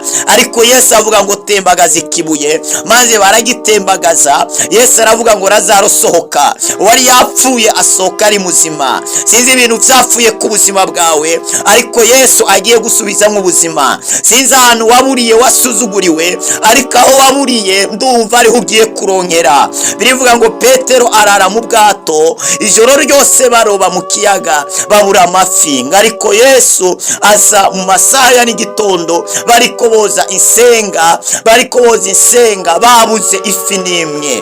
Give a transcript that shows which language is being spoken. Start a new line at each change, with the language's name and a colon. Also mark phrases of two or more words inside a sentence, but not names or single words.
Kinyarwanda: Ariko Yesu avuga ngo tembagaza ikibuye, maze baragitembagaza. Yesu aravuga ngo Lazaro sohoka. Wari yapfuye asohoka ari muzima. Sinzi ibintu byapfuye ku buzima bwawe, ariko Yesu agiye gusubiza mu buzima. Sinzi ahantu waburiye wasuzuguriwe, ariko aho waburiye ndumva ariho ugiye kuronkera.
Rundi: Birivuga ngo Petero arara mu bwato, ijoro ryose baroba mu kiyaga babura amafi, ariko Yesu aza mu masaha ya n'igitondo bariko boza insenga babuze ifi n'imwe.